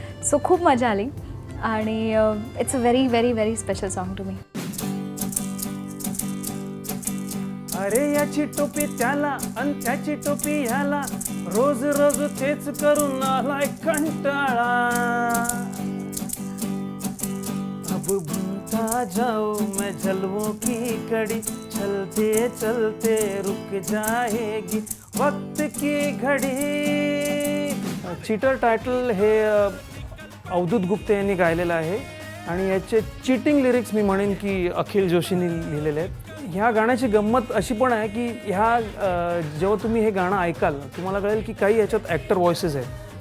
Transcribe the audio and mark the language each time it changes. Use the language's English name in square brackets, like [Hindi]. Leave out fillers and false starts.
[Marathi] So खूप मजा आली आणि [English] It's a very very very special song to me. [Marathi] अरे याची टोपी त्याला आणि त्याची टोपी ह्याला, रोज रोज तेच करून आलाय कंटाळा. [Hindi] अब भूलता जाओ मैं जलवों की कड़ी, चलते चलते रुक जाएगी वक्त की घडी. [Marathi] चीटर टायटल हे अवधूत गुप्ते यांनी गायलेलं आहे आणि याचे चीटिंग लिरिक्स मी म्हणेन की अखिल जोशींनी लिहिलेले आहेत. ह्या गाण्याची गंमत अशी पण आहे की जेव्हा तुम्ही हे गाणं ऐकाल तुम्हाला कळेल की काही याच्यात ॲक्टर व्हॉइसेस आहेत.